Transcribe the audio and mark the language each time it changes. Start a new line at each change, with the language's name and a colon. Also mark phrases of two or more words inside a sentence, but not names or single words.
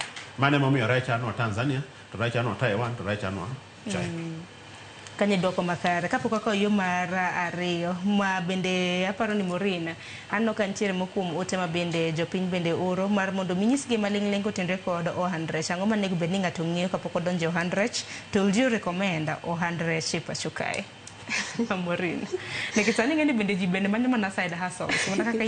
Luo (Kenya and Tanzania): Mane momiyo rech anwa Tanzania, to rech anwa Taiwan, to rech anwa China. Kanye doko makare kapok ako yo mar ariyo ma bende aparo ni Morina anno kan tiere mokum ote ma bende jopiny bende oro mar mondo minyisgi maling'ling kotenre kod ohand rech. Ang'o manego bed ni ng'ato ng'iyo kapok odonjo ohand rech, to
English: will you recommend
Luo (Kenya and Tanzania): ohand rech e pacho kae? Morina nikech sani ng'eni bende ji bende manyo mana
English: side hustles.